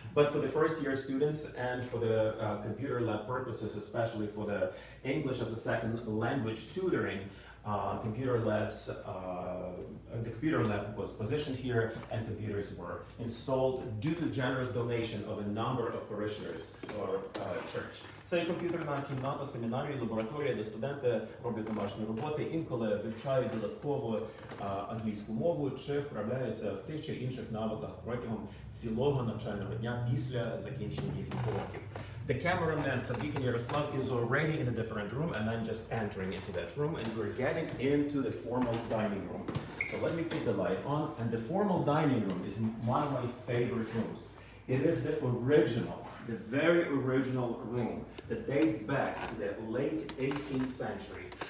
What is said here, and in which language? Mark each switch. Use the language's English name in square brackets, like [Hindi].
[English] But for the first year students and for the computer lab purposes, especially for the English as a second language tutoring, the computer lab was positioned here and computers were installed due to generous donation of a number of parishioners or church. [Ukrainian] Це є комп'ютерна кімната семінарії, лабораторія, де студенти роблять домашні роботи, інколи вивчають додатково англійську мову чи вправляються в тих чи інших навиках протягом цілого навчального дня після закінчення їхніх уроків. [English] The cameraman, Subdeacon Yaroslav, is already in a different room, and I'm just entering into that room, and we're getting into the formal dining room. So let me put the light on, and the formal dining room is one of my favorite rooms. It is the very original room that dates back to the late 18th century.